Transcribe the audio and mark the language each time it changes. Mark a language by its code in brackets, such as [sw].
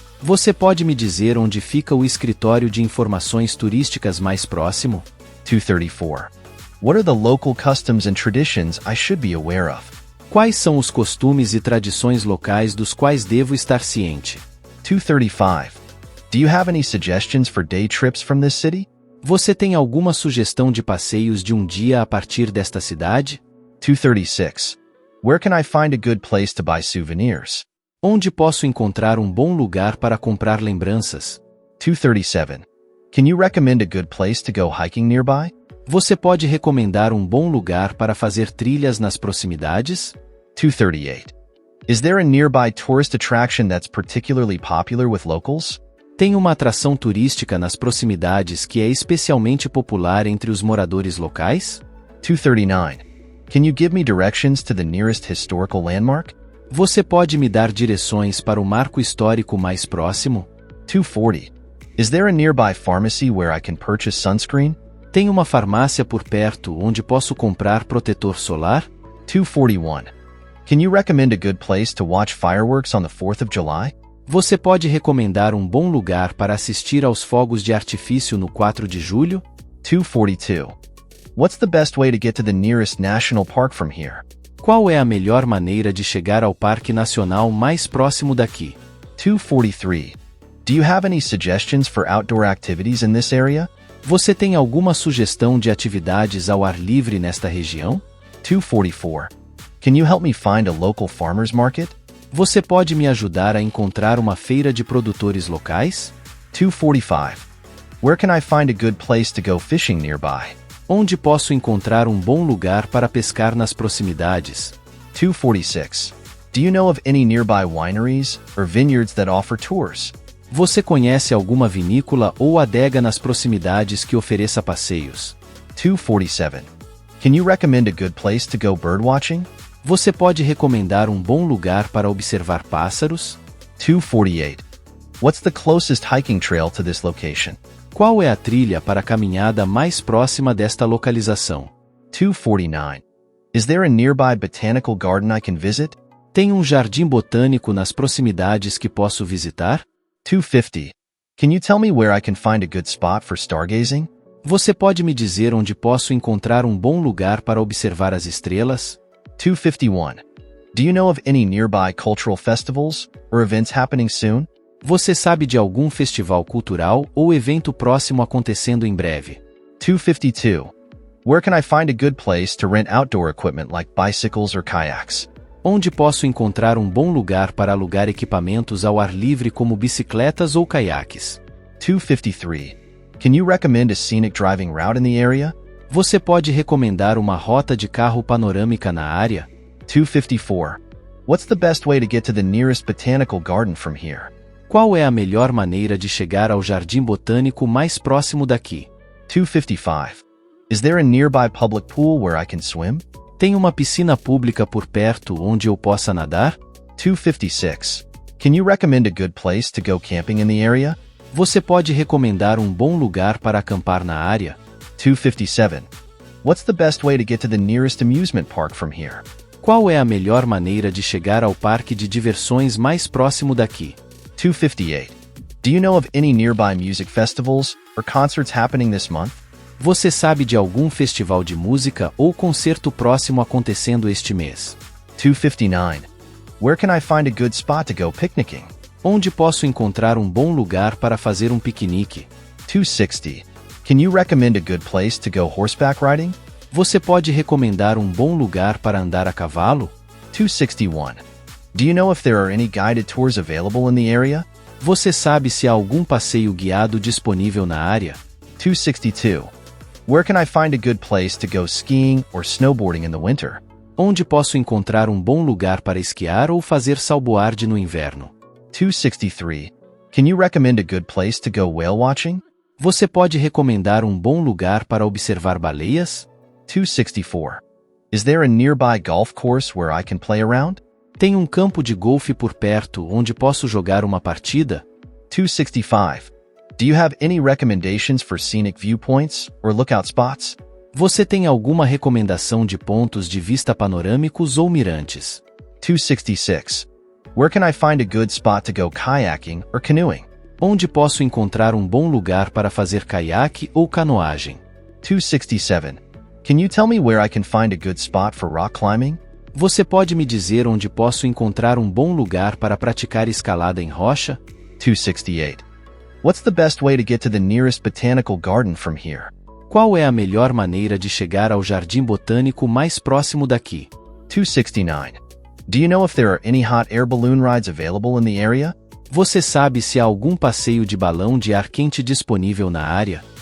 [pt] Você pode me dizer onde fica o escritório de informações turísticas mais próximo? [en] 234. What are the local customs and traditions I should be aware of? [pt] Quais são os costumes e tradições locais dos quais devo estar ciente? [en] 235. Do you have any suggestions for day trips from this city? [pt] Você tem alguma sugestão de passeios de um dia a partir desta cidade? [en] 236. Where can I find a good place to buy souvenirs? [pt] Onde posso encontrar um bom lugar para comprar lembranças? [en] 237. Can you recommend a good place to go hiking nearby? [pt] Você pode recomendar um bom lugar para fazer trilhas nas proximidades? [en] 238. Is there a nearby tourist attraction that's particularly popular with locals? [pt] Tem uma atração turística nas proximidades que é especialmente popular entre os moradores locais? [en] 239. Can you give me directions to the nearest historical landmark? [pt] Você pode me dar direções para o marco histórico mais próximo? [en] 240. Is there a nearby pharmacy where I can purchase sunscreen? [pt] Tem uma farmácia por perto onde posso comprar protetor solar? [en] 241. Can you recommend a good place to watch fireworks on the 4th of July? [pt] Você pode recomendar um bom lugar para assistir aos fogos de artifício no 4 de julho? [en] 242. What's the best way to get to the nearest national park from here? [pt] Qual é a melhor maneira de chegar ao parque nacional mais próximo daqui? [en] 243. Do you have any suggestions for outdoor activities in this area? [pt] Você tem alguma sugestão de atividades ao ar livre nesta região? [en] 244. Can you help me find a local farmers market? [pt] Você pode me ajudar a encontrar uma feira de produtores locais? [en] 245. Where can I find a good place to go fishing nearby? [pt] Onde posso encontrar um bom lugar para pescar nas proximidades? [en] 246. Do you know of any nearby wineries or vineyards that offer tours? [pt] Você conhece alguma vinícola ou adega nas proximidades que ofereça passeios? [en] 247. Can you recommend a good place to go birdwatching? [pt] Você pode recomendar um bom lugar para observar pássaros? [en] 248. What's the closest hiking trail to this location? [pt] Qual é a trilha para a caminhada mais próxima desta localização? [en] 249. Is there a nearby botanical garden I can visit? [pt] Tem um jardim botânico nas proximidades que posso visitar? [en] 250. Can you tell me where I can find a good spot for stargazing? [pt] Você pode me dizer onde posso encontrar um bom lugar para observar as estrelas? [en] 251. Do you know of any nearby cultural festivals or events happening soon? [pt] Você sabe de algum festival cultural ou evento próximo acontecendo em breve? [en] 252. Where can I find a good place to rent outdoor equipment like bicycles or kayaks? [pt] Onde posso encontrar um bom lugar para alugar equipamentos ao ar livre como bicicletas ou caiaques? [en] 253. Can you recommend a scenic driving route in the area? [pt] Você pode recomendar uma rota de carro panorâmica na área? [en] 254. What's the best way to get to the nearest botanical garden from here? [pt] Qual é a melhor maneira de chegar ao jardim botânico mais próximo daqui? [en] 255. Is there a nearby public pool where I can swim? [pt] Tem uma piscina pública por perto onde eu possa nadar? [en] 256. Can you recommend a good place to go camping in the area? [pt] Você pode recomendar um bom lugar para acampar na área? [en] 257. What's the best way to get to the nearest amusement park from here? [pt] Qual é a melhor maneira de chegar ao parque de diversões mais próximo daqui? [en] 258. Do you know of any nearby music festivals or concerts happening this month? [pt] Você sabe de algum festival de música ou concerto próximo acontecendo este mês? [en] 259. Where can I find a good spot to go picnicking? [pt] Onde posso encontrar um bom lugar para fazer um piquenique? [en] 260. Can you recommend a good place to go horseback riding? [pt] Você pode recomendar um bom lugar para andar a cavalo? [en] 261. Do you know if there are any guided tours available in the area? [pt] Você sabe se há algum passeio guiado disponível na área? [en] 262. Where can I find a good place to go skiing or snowboarding in the winter? [pt] Onde posso encontrar um bom lugar para esquiar ou fazer salboarde no inverno? [en] 263. Can you recommend a good place to go whale watching? [pt] Você pode recomendar um bom lugar para observar baleias? [en] 264. Is there a nearby golf course where I can play around? [pt] Tem um campo de golfe por perto onde posso jogar uma partida? [en] 265. Do you have any recommendations for scenic viewpoints or lookout spots? [pt] Você tem alguma recomendação de pontos de vista panorâmicos ou mirantes? [en] 266. Where can I find a good spot to go kayaking or canoeing? [pt] Onde posso encontrar um bom lugar para fazer caiaque ou canoagem? [en] 267. Can you tell me where I can find a good spot for rock climbing? [pt] Você pode me dizer onde posso encontrar um bom lugar para praticar escalada em rocha? [en] 268. What's the best way to get to the nearest botanical garden from here? [pt] Qual é a melhor maneira de chegar ao jardim botânico mais próximo daqui? [en] 269. Do you know if there are any hot air balloon rides available in the area? [pt] Você sabe se há algum passeio de balão de ar quente disponível na área?